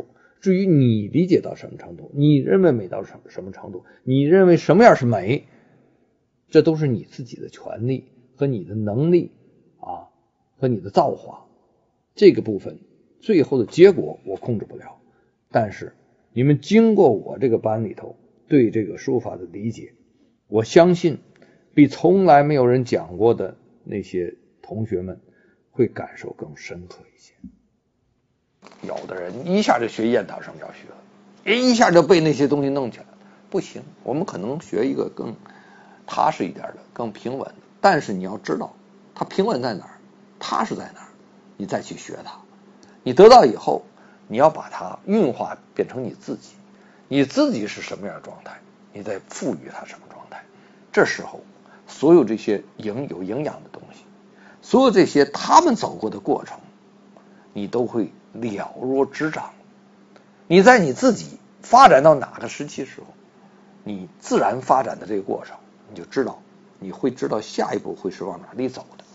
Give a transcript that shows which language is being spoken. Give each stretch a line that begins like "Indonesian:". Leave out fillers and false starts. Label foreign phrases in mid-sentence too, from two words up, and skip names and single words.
Chinese: 至於你理解到什麼程度，你認為美到什麼程度，你認為什麼樣是美，這都是你自己的權利和你的能力和你的造化。這個部分最後的結果我控制不了，但是你們經過我這個班裡頭對這個書法的理解，我相信比從來沒有人講過的那些同學們會感受更深刻一些。有的人一下就學雁塔聖教學了，一下就被那些東西弄起來了，不行，我們可能學一個更踏實一點的，更平穩的。但是你要知道它平穩在哪兒，踏實在哪兒，你再去學它。你得到以後，你要把它運化變成你自己，你自己是什麼樣的狀態，你再賦予它什麼狀態。這時候所有這些有營養的東西，所有這些他們走過的過程，你都會了若指掌。你在你自己發展到哪個時期時候，你自然發展的這個過程，你就知道，你會知道下一步會是往哪裡走的。